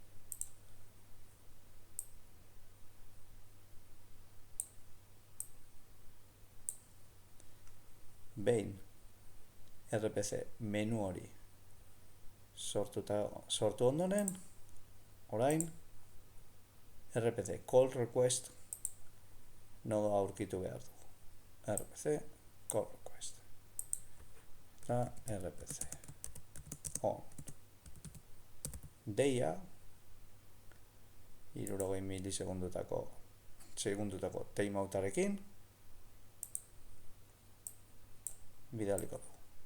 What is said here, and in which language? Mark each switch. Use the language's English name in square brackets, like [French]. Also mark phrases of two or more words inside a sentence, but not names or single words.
[Basque] Behin RPC menu hori sortu ondoren, orain [English] RPC call request [Basque] nodoa aurkitu behar dugu. [English] RPC call request [Basque] eta RPC on deia 60 milisegundutako timeoutarekin bidaliko dugu.